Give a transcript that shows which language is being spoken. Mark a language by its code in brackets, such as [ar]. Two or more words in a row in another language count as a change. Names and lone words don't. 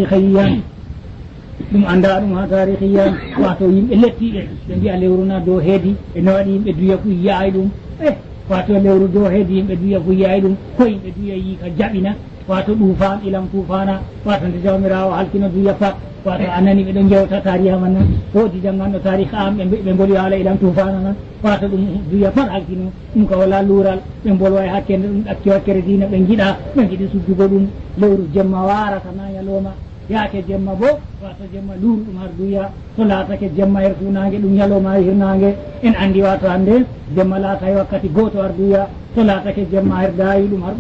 [ff] tarihiyan wato yimɓe lettiɓe ɓe mbiya lewru na dow heedi ene waɗi yimɓe duya fu yaay ɗum wato lewru dow heedi yimɓe duya fu yaay ɗum ko yimɓe duya yi ka jaɓina wato ɗufan ilam tufana wato nde jawmirawo halkino duya pat wato anani ɓeɗo jewta tariha man nan woodi jangganɗo tariha am ɓe mboli haala ilam tufana nan wato ɗum duya pat halkino ɗum ka wala luural ɓe mbolwa e hakkende ɗum ɗakki wakkere dina ɓe giɗa ɓe giɗi suddugo ɗum lewru jemma warata na ñalowma yaake jemma bo wato jemma luuru ɗum har duya so laatake jemma her funange ɗum ñalowma e hirnange en andi wato hande jemma laata e wakkati goto har duya so laatake jemma her daayi ɗum har